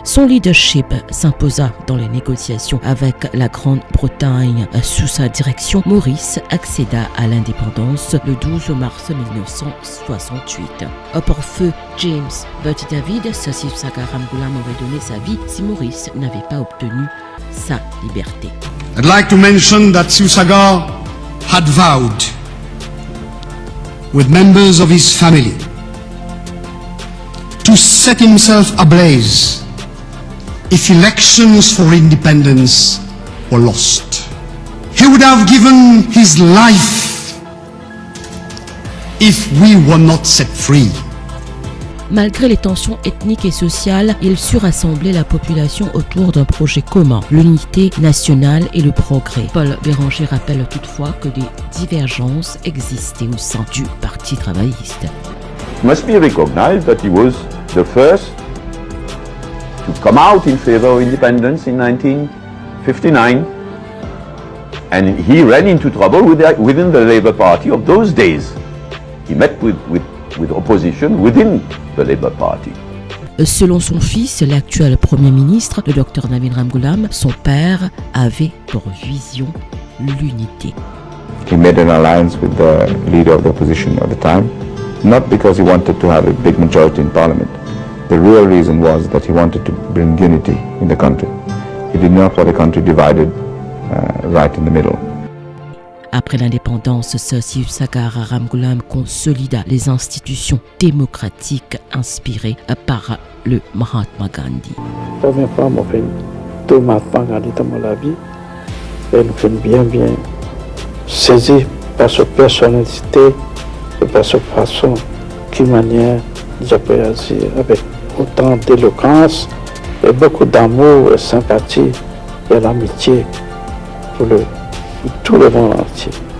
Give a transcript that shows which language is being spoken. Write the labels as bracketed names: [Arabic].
[French] Son leadership s'imposa dans les négociations avec la Grande-Bretagne. Sous sa direction, Maurice accéda à l'indépendance le 12 mars 1968. Pour feu James Bertie David, Siousaga Ramgoolam aurait donné sa vie si Maurice n'avait pas obtenu sa liberté. [English] I'd like to mention that Siousaga had vowed with members of his family to set himself ablaze if elections for independence were lost. He would have given his life if we were not set free. [French] Malgré les tensions ethniques et sociales, il sut rassembler la population autour d'un projet commun, l'unité nationale et le progrès. Paul Béranger rappelle toutefois que des divergences existaient au sein du Parti travailliste. [English] It must be recognized that he was the first to come out in favor of independence in 1959, and he ran into trouble within the Labour Party of those days. He met with opposition within the Labour Party. [French] Selon son fils, l'actuel Premier ministre, le Dr Nabil Ramgoolam, son père avait pour vision l'unité. [English] He made an alliance with the leader of the opposition at the time, not because he wanted to have a big majority in parliament. The real reason was that he wanted to bring unity in the country. He did not want the country divided right in the middle. [French] Après l'indépendance, Sir Sagar Ramgoolam consolida les institutions démocratiques inspirées par le Mahatma Gandhi. La première fois, je fait tout Mahatma Gandhi dans ma vie. Et nous fait bien saisi par sa personnalité et par sa façon, qui manière de agir avec autant d'éloquence et beaucoup d'amour et sympathie et l'amitié pour tout le monde entier.